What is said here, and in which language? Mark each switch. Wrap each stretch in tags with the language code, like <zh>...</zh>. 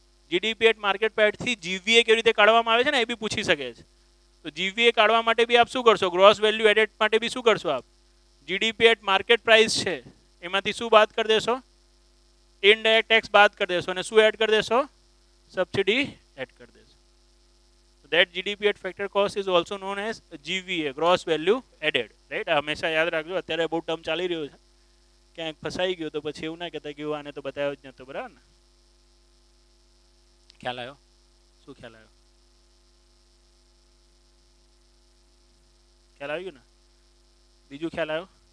<gu>GDP at market પ્રાઇસથી જીવીએ કેવી રીતે કાઢવામાં આવે છે ને એ બી પૂછી શકે છે. તો જીવીએ કાઢવા માટે બી આપ શું કરશો? ગ્રોસ વેલ્યુ એડેડ માટે બી શું કરશો આપ? જીડીપી એટ માર્કેટ પ્રાઇસ છે એમાંથી શું બાદ કરી દેશો? ઇનડાયરેક્ટ ટેક્સ બાદ કરી દેશો અને શું એડ કરી દેશો? સબસિડી એડ કરી દેશો.</gu> <en>That GDP at factor cost is also known as GVA, gross value added.</en> <gu>Right? હંમેશા યાદ રાખજો. અત્યારે બહુ ટર્મ ચાલી રહ્યો છે, ક્યાંક ફસાઈ ગયો તો પછી એવું ના કહેતા કે આને તો બતાવ્યો જ નતો. બરાબર ને? ખ્યાલ આવ્યો? શું ખ્યાલ આવ્યો? ખ્યાલ આવી ગયો ને? બીજું ખ્યાલ આવ્યો?</gu>